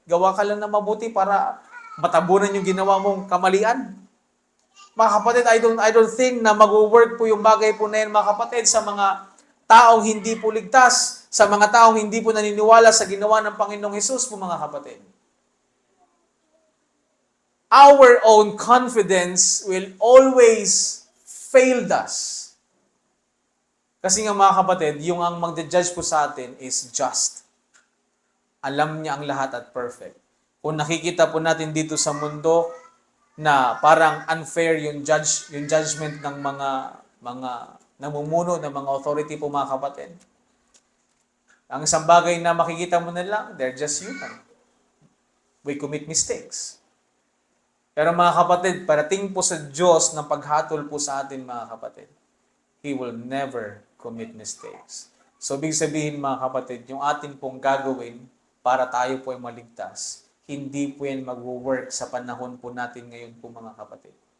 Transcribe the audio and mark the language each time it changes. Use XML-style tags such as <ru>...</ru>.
<tl>Gawa ka lang na mabuti para matabunan yung ginawa mong kamalian. Mga kapatid,</tl> <en>I don't think</en> <tl>na mag-work po yung bagay po na yan, mga kapatid, sa mga taong hindi po ligtas, sa mga taong hindi po naniniwala sa ginawa ng Panginoong Hesus po mga kapatid.</tl> <en>Our own confidence will always fail us.</en> <tl>Kasi nga mga kapatid, yung ang magde-judge po sa atin is just. Alam niya ang lahat at perfect. Kung nakikita po natin dito sa mundo na parang unfair yung judgment ng mga namumuno ng mga authority po mga kapatid. Ang isang bagay na makikita mo na lang,</tl> <en>they're just human. We commit mistakes.</en> <tl>Pero mga kapatid, parating po sa Diyos ng paghatol po sa atin mga kapatid.</tl> <en>He will never commit mistakes.</en> <tl>So, ibig sabihin mga kapatid, yung atin pong gagawin para tayo po ay maligtas, hindi po yan mag-work sa panahon po natin ngayon po mga kapatid.</tl>